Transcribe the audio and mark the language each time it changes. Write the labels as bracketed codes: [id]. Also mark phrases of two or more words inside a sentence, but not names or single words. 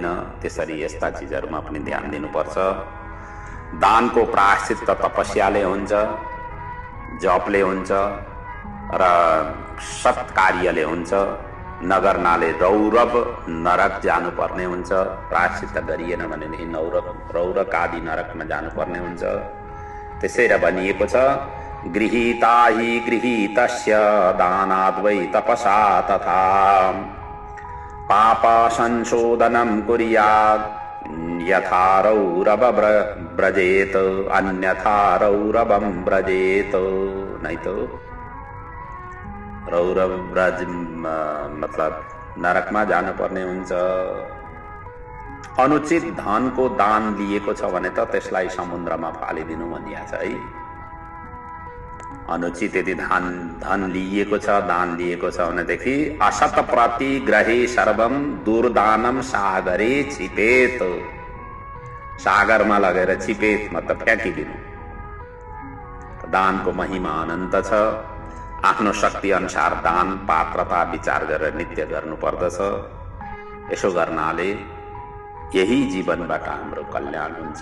[ne] त्यसरी यस्ता चिजहरूमा पनि ध्यान दिनुपर्छ। दानको प्रायश्चित्त तपस्याले हुन्छ, जपले हुन्छ र सत्कार्यले हुन्छ। नगर्नाले रौरव नरक जानुपर्ने हुन्छ। प्रायश्चित्त गरिएन भनेदेखि रौरक आदि नरकमा जानुपर्ने हुन्छ। त्यसैले भनिएको छ, [sa] गृहीता हि गृहीतस्य दानाद्वै तपसा तथा पाप संशोधनम कुर्यात् यथा रौरव व्रजेत अन्यथा रौरवम व्रजेत। [hi] नहीं तो [ne] रौरव व्रज मतलब नरकमा जानुपर्ने हुन्छ। अनुचित धनको दान लिएको छ भने त त्यसलाई समुद्रमा फालिदिनु भनिएको छ है। अनुचित यदि धन लिएको छ, दान लिएको छ भनेदेखि [sa] असत प्रति ग्रहे सर्वम दुर्दानम सागरे छिपेत। [ne] सागरमा लगेर छिपेत मतलब फ्याँकिदिनु। दानको महिमा अनन्त छ। आफ्नो शक्ति अनुसार दान पात्रता विचार गरेर नित्य गर्नु पर्दछ। यसो गर्नाले यही जीवनबाट हाम्रो कल्याण हुन्छ।